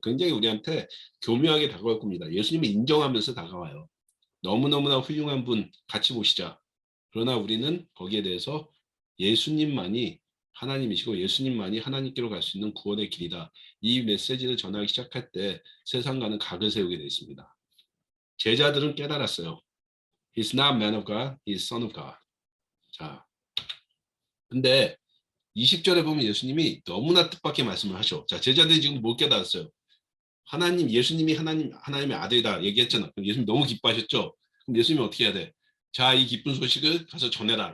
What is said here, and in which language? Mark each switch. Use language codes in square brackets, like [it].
[ko] 굉장히 우리한테 교묘하게 다가올 겁니다. 예수님을 인정하면서 다가와요. 너무너무나 훌륭한 분 같이 보시자. 그러나 우리는 거기에 대해서 예수님만이 하나님이시고 예수님만이 하나님께로 갈 수 있는 구원의 길이다. 이 메시지를 전하기 시작할 때 세상과는 각을 세우게 되어 있습니다. 제자들은 깨달았어요. [en] He's not man of God, he's son of God. [ko] 자, 근데 20절에 보면 예수님이 너무나 뜻밖의 말씀을 하셔. 자, 제자들이 지금 못 깨달았어요. 하나님, 예수님이 하나님의 아들이다 얘기했잖아. 그럼 예수님 너무 기뻐하셨죠? 그럼 예수님이 어떻게 해야 돼? 자, 이 기쁜 소식을 가서 전해라.